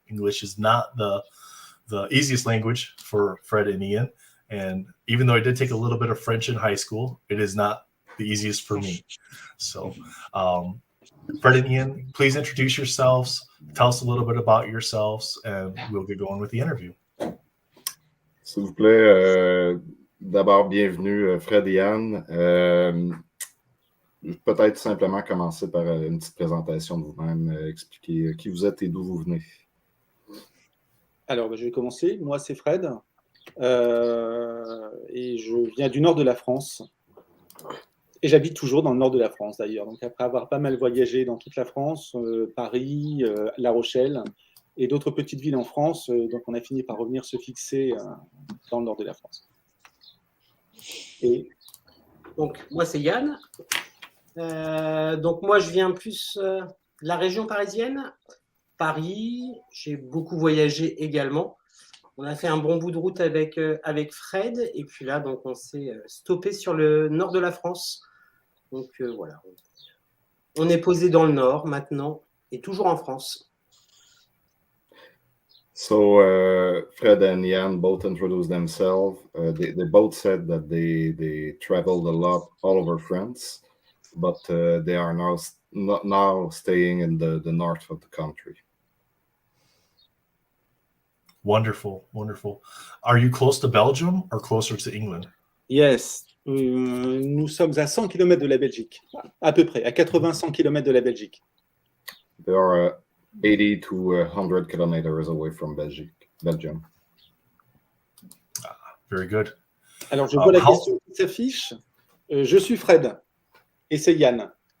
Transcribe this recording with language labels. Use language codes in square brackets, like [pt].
[en] English is not the easiest language for Fred and Ian. And even though I did take a little bit of French in high school, it is not the easiest for me. So, Fred and Ian, please introduce yourselves. Tell us a little bit about yourselves, and we'll get going with the interview. [fr] S'il vous plaît, d'abord, bienvenue, Fred et Ian. Peut-être simplement commencer par une petite présentation de vous-même, expliquer qui vous êtes et d'où vous venez. Alors, je vais commencer. Moi, c'est Fred. Et je viens du nord de la France. Et j'habite toujours dans le nord de la France, d'ailleurs. Donc, après avoir pas mal voyagé dans toute la France, Paris, La Rochelle et d'autres petites villes en France, donc on a fini par revenir se fixer dans le nord de la France. Et donc, moi, c'est Yann. Donc, moi, je viens plus de la région parisienne, Paris. J'ai beaucoup voyagé également. On a fait un bon bout de route avec Fred. Et puis là, donc, on s'est stoppé sur le nord de la France. Donc, voilà. On est posé dans le nord maintenant et toujours en France. [en] So, Fred and Ian both introduced themselves. They both said that they traveled a lot all over France, but they are now staying in the north of the country. Wonderful, wonderful. Are you close to Belgium or closer to England? Yes. [fr] Nous sommes à 100 km de la Belgique, à peu près, à 80-100 km de la Belgique. [en] They are 80 to 100 kilometers away from Belgium. Very good. [fr] Alors, je vois la question qui s'affiche. Je suis Fred et c'est Yann.